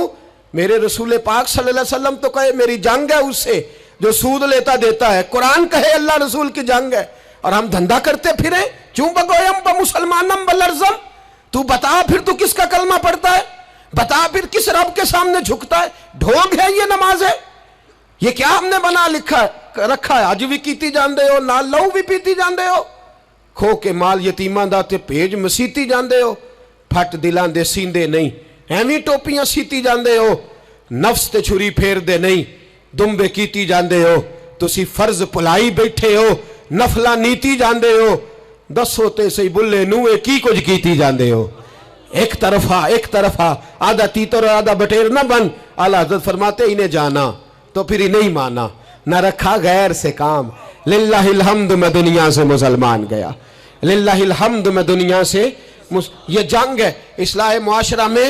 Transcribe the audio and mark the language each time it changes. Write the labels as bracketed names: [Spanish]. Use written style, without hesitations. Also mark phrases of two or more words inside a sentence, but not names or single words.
[Urdu] میرے رسول پاک [Arabic] صلی اللہ علیہ وسلم [Urdu] تو کہے میری جنگ ہے اس سے جو سود لیتا دیتا ہے، قرآن کہے اللہ رسول کی جنگ ہے، اور ہم دھندا کرتے پھریں [Persian] چوں بگویم با مسلمانم بلرزم۔ [Urdu] تو بتا پھر تو کس کا کلمہ پڑھتا ہے، بتا پھر کس رب کے سامنے جھکتا ہے؟ ڈھونگ ہے یہ نماز ہے؟ یہ کیا ہم نے بنا رکھا ہے؟ [Punjabi] اج بھی کیتی جاندے ہو، نال لہو بھی پیتی جاندے ہو، کھو کے مال یتیماں دا تے بھیج مسیتی جاندے ہو، پھٹ دلاں دے سیندے نہیں، ایویں ٹوپیاں سیتی جاندے ہو، نفس تے چھری پھیر دے نہیں، دمبے کیتی جاندے ہو، تسی فرض پلائی بیٹھے ہو، نفلا نیتی جاندے ہو، دسو تے سی بلے نوے کی کچھ کیتی جاندے ہو۔ [Urdu] ایک طرفہ آدھا تیتر اور آدھا بٹیر نہ بن۔ اعلیٰ حضرت فرماتے انہیں جانا تو پھر انہیں مانا، نہ رکھا غیر سے کام۔ [Arabic] للہ الحمد [Urdu] میں دنیا سے مسلمان گیا، [Arabic] للہ الحمد [Urdu] میں دنیا سے یہ جنگ ہے اصلاح معاشرہ میں۔